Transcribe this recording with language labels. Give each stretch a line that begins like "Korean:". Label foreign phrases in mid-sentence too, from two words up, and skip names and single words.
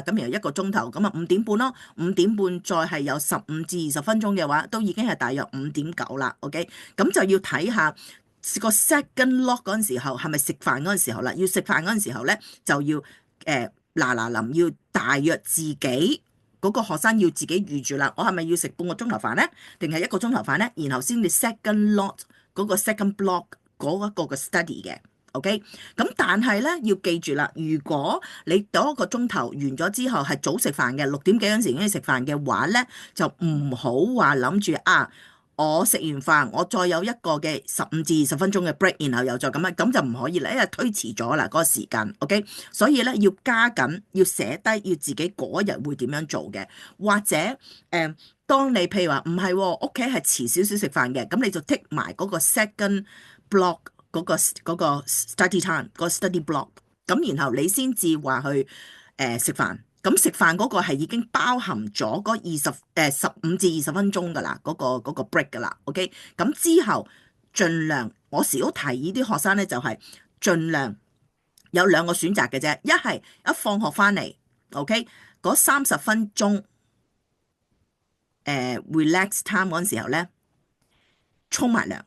Cantonese: 咁然後一個鐘頭，咁啊5點半咯，5點半再係有15至20分鐘嘅話，都已經係大約5點9啦。OK，咁就要睇下個
English: second lock
Cantonese: 嗰陣時候係咪食飯嗰陣時候啦。要食飯嗰陣時候咧，就要臨要大約自己嗰個學生要自己預住啦。我係咪要食半個鐘頭飯咧，定係1個鐘頭飯咧？然後先至
English: second lot
Cantonese: 嗰個
English: second block
Cantonese: 嗰一個嘅 study 嘅。OK，咁但係咧要記住啦，如果你嗰個鐘頭完咗之後係早食飯嘅，6點幾嗰陣時已經食飯嘅話咧，就唔好話諗住啊，我食完飯我再有一個嘅15至20分鐘嘅 break，然後又再咁樣，咁就唔可以啦，因為推遲咗啦嗰個時間。OK，所以咧要加緊，要寫低要自己嗰日會點樣做嘅，或者當你譬如話唔係屋企係遲少少食飯嘅，咁你就 take 埋嗰個
English: second block。
Cantonese: 嗰個
English: study time
Cantonese: 個
English: study block，
Cantonese: 咁然後你先至話去食飯，咁食飯嗰個係已經包含咗嗰15至20分鐘噶啦，嗰個 break 噶啦，OK，咁之後盡量我時都提議啲學生咧就係盡量有2個選擇嘅啫，一係一放學翻嚟 OK 嗰30分鐘
English: relax time
Cantonese: 嗰陣時候咧沖埋涼。